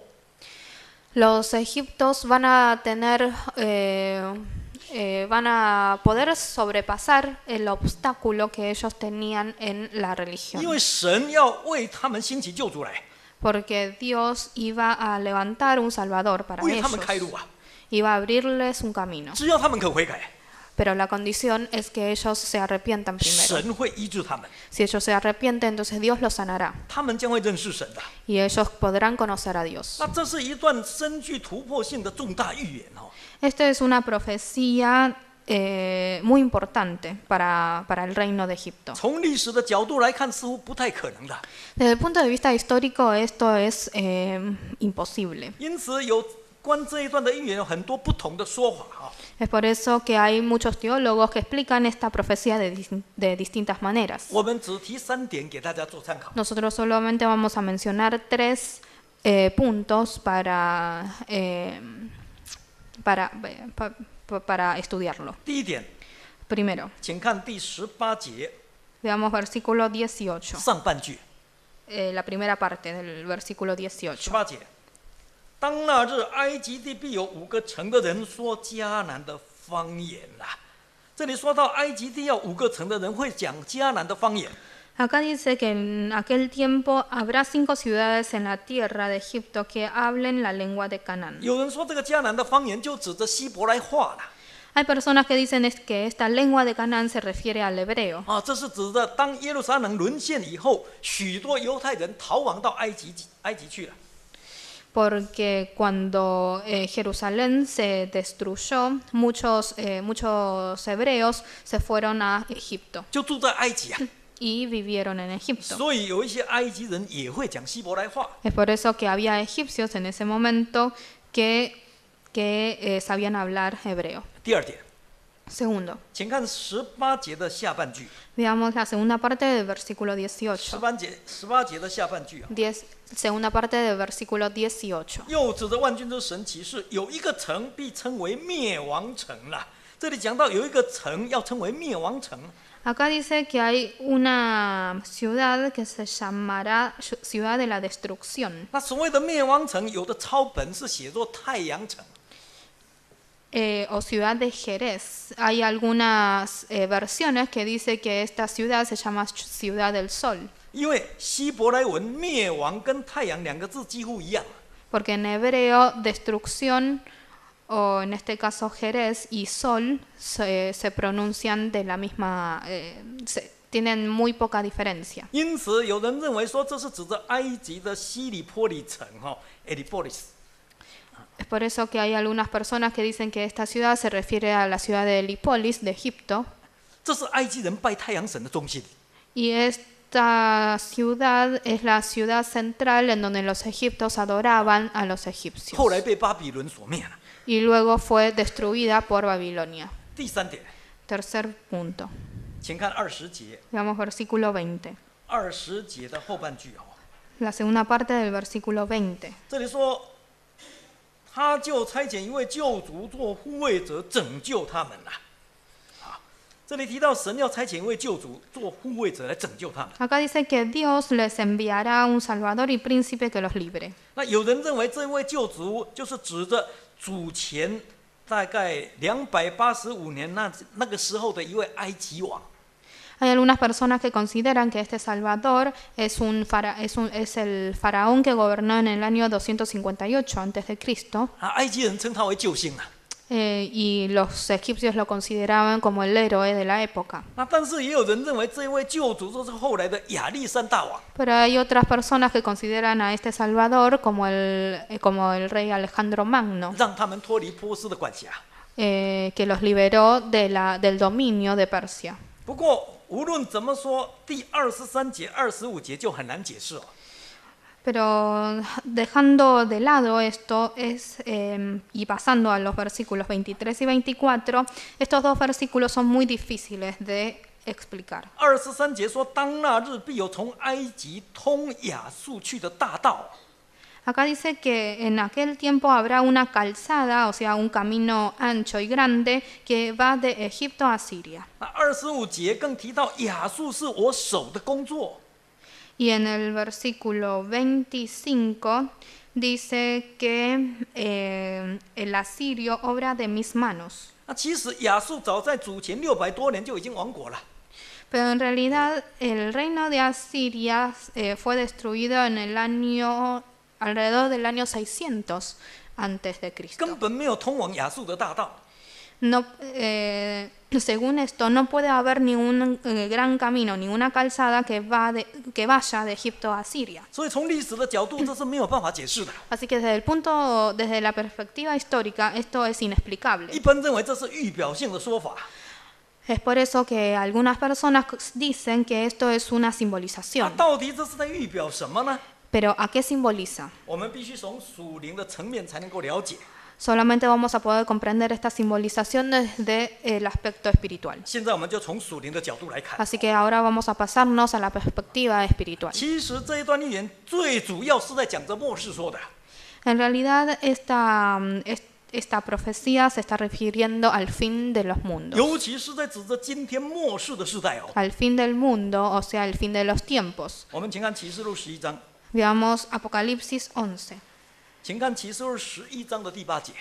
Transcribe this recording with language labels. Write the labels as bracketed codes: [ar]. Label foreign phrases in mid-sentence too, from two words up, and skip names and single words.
[es] los egiptos van a poder sobrepasar el obstáculo que ellos tenían en la [zh] 因 [es] religión. [zh] 为神要为他们兴起救主来， [es] Porque Dios iba a levantar un salvador para [zh] 为他 [es] ellos. [zh] 们开路啊！ [es] Iba a abrirles un camino. [zh] 只要他们肯悔改， [es] Pero la condición es que ellos se arrepientan primero. [zh] 神会医治他们， [es] Si ellos se arrepienten, entonces Dios los sanará. [zh] 他们将会认识神的。 [es] Y ellos podrán conocer a Dios. [zh] 那这是一段深具突破性的重大预言哦。 [es] Esta es una profecía muy importante para el reino de Egipto. [zh] 从历史的角度来看，似乎不太可能的。 [es] Desde el punto de vista histórico, esto es imposible. [zh] 因此，有关这一段的预言有很多不同的说法啊。 [es] Es por eso que hay muchos teólogos que explican esta profecía de distintas maneras. [zh] 我们只提3点给大家做参考。 [es] Nosotros solamente vamos a mencionar 3 puntos para estudiarlo. [zh] 第一点， [es] Primero, [zh] 请看第18节 [es] veamos versículo 18, [zh] 上半句。 [es] la primera parte del versículo 18. [zh] 18 节，当那日，埃及地必有5个城的人说迦南的方言啦。这里说到埃及地要5个城的人会讲迦南的方言。 [es] Acá dice que en aquel tiempo habrá 5 ciudades en la tierra de Egipto que hablen la lengua de Canaán. [zh] 有人说这个迦南的方言就指着希伯来话了 [es] Hay personas que dicen que esta lengua de Canaán se refiere al hebreo, [zh] 啊，这是指的当耶路撒冷沦陷以后，许多犹太人逃亡到埃及去了。 [es] porque cuando Jerusalén se destruyó, muchos hebreos se fueron a Egipto [zh] 就住在埃及啊， [es] y vivieron en Egipto. [zh] 所以有一些埃及人也会讲希伯来话。 [es] Es por eso que había egipcios en ese momento que sabían hablar hebreo. [zh] 第二点， [es] Segundo, [zh] 请看18节的下半句。 [es] veamos la segunda parte del versículo 18. [zh] 18 节的下半句啊， [es] Segunda parte del versículo 18. [zh] 又指着万军之神启示，有一个城必称为灭亡城啦。这里讲到有一个城要称为灭亡城， [es] Acá dice que hay una ciudad que se llamará ciudad de la destrucción. [zh] 那所谓的灭亡城，有的抄本是写作太阳城。 [es] O ciudad de Jerez. Hay algunas versiones que dice que esta ciudad se llama ciudad del sol, [zh] 因为希伯来文灭亡跟太阳2个字几乎一样， [es] porque en hebreo destrucción, o en este caso Jerez y sol, se pronuncian de la misma, tienen muy poca diferencia. [zh] 因此有人认为说这是指着埃及的西里波里城 Elipolis。 [es] Es por eso que hay algunas personas que dicen que esta ciudad se refiere a la ciudad de Helipolis, de Egipto, [zh] 这是埃及人拜太阳神的中心。 [es] y esta ciudad es la ciudad central en donde los egipcios adoraban a los egipcios. [zh] 后来被巴比伦所灭了。 [es] Y luego fue destruida por Babilonia. [zh] 第3点， [es] Tercer punto. [zh] 请看20节 [es] Veamos versículo 20. [zh] ，20 节的后半句哦， [es] La segunda parte del versículo 20. [zh] 这里说，他就差遣一位救主做护卫者，拯救他们啦。啊，这里提到神要差遣一位救主做护卫者来拯救他们。 [es] Acá dice que Dios les enviará un Salvador y príncipe que los libre. [zh] 那有人认为这位救主就是指着主前大概285年那个时候的一位埃及王。 [es] Hay algunas personas que consideran que este Salvador es el faraón que gobernó en el año 258 a.C. [zh] 啊，埃及人称他为救星啊。 [es] Y los egipcios lo consideraban como el héroe de la época. [zh] 那但是也有人认为这位救主就是后来的亚历山大王。 [es] Pero hay otras personas que consideran a este Salvador como el rey Alejandro Magno, [zh] 让他们脱离波斯的管辖。 [es] que los liberó del dominio de Persia. [zh] 不过无论怎么说，第23节、25节就很难解释哦。 [es] Pero dejando de lado esto y pasando a los versículos 23 y 24, estos dos versículos son muy difíciles de explicar. [zh] 23 节说：“当那日，必有从埃及通亚述去的大道。” [es] Acá dice que en aquel tiempo habrá una calzada, o sea, un camino ancho y grande que va de Egipto a Siria. [zh] 那25节更提到亚述是我手的工作。 [es] Y en el versículo 25 dice que el asirio obra de mis manos. [zh] 那其实亚述早在主前600多年就已经亡国了。 [es] Pero en realidad el reino de Asiria fue destruido en el año alrededor del año 600 antes de Cristo. [zh] 根本没有通往亚述的大道。 [es] No, según esto, no puede haber ningún gran camino, ninguna calzada que vaya de Egipto a Siria. [zh] 所以从历史的角度，这是没有办法解释的。 [es] Así que desde la perspectiva histórica, esto es inexplicable. [zh] 一般认为这是预表性的说法。 [es] Es por eso que algunas personas dicen que esto es una [zh] 那 [es] simbolización. [zh] 到底这是在预表什么呢？ [es] Pero ¿a qué simboliza? [zh] 我们必须从属灵的层面才能够了解。 [es] Solamente vamos a poder comprender esta simbolización desde el aspecto espiritual. [zh] 现在我们就从属灵的角度来看。 [es] Así que ahora vamos a pasarnos a la perspectiva espiritual. [zh] 其实这一段预言最主要是在讲着末世说的。 [es] En realidad esta profecía se está refiriendo al fin de los mundos. [zh] 尤其是在指着今天末世的时代哦。 [es] Al fin del mundo, o sea, el fin de los tiempos. [zh] 我们请看启示录11章， [es] Veamos Apocalipsis 11. [zh] 请看启示录11章的第8节。